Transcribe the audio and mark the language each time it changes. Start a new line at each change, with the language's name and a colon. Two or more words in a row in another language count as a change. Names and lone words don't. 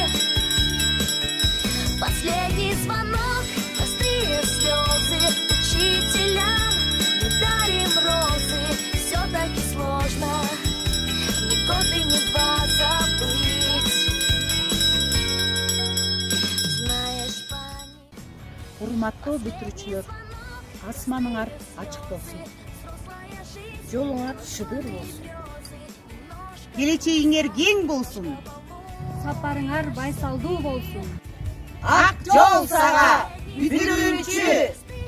Russian: Последний звонок, простые слезы, учителям мы дарим розы. Все-таки сложно ни год и ни два забыть. Знаешь, память.
Kyrgyz: Урматтуу бүтүрүүчүлөр, асманыңар ачык болсун. Жолуңар шыдыр болсун. Келечегиңер кең болсун. Сапарыңар байсалдуу болсун. Ак жол сага бүтүрүүчү.